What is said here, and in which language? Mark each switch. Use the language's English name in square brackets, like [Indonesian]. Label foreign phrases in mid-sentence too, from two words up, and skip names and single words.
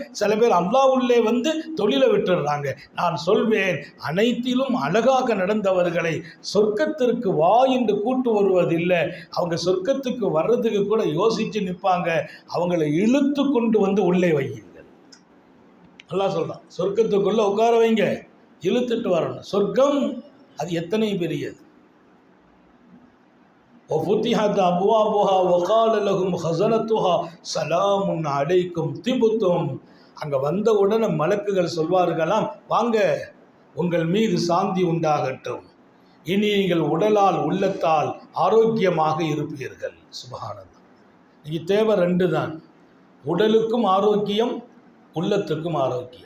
[Tamil] சில பேர் அல்லாஹ் உள்ளே வந்து தொழிலை விட்டுடுறாங்க. நான் சொல்வேன், அனைத்திலும் அழகாக நடந்தவர்களை சொர்க்கத்திற்கு வா என்று கூட்டு வருவதில்லை. அவங்க சொர்க்கத்துக்கு வர்றதுக்கு கூட யோசித்து நிற்பாங்க. அவங்களை இழுத்து கொண்டு வந்து உள்ளே வையுங்கள். அல்லாஹ் சொல்கிறான், சொர்க்கத்துக்குள்ளே உட்கார வைங்க, இழுத்துட்டு வரணும். சொர்க்கம் அது எத்தனை பெரியது. [Arabic] وَفُتِحَتْ أَبْوَابُهَا وَقَالَ لَهُمْ خَزَنَتُهَا سَلَامٌ عَلَيْكُمْ طِبْتُمْ. [Tamil] அங்கே வந்த உடனே மலக்குகள் சொல்வார்களாம், வாங்க, உங்கள் மீது சாந்தி உண்டாகட்டும், இனி நீங்கள் உடலால் உள்ளத்தால் ஆரோக்கியமாக இருப்பீர்கள். சுப்ஹானல்லாஹ். இங்கே தேவை 2 தான், உடலுக்கும் ஆரோக்கியம், உள்ளத்துக்கும் ஆரோக்கியம்.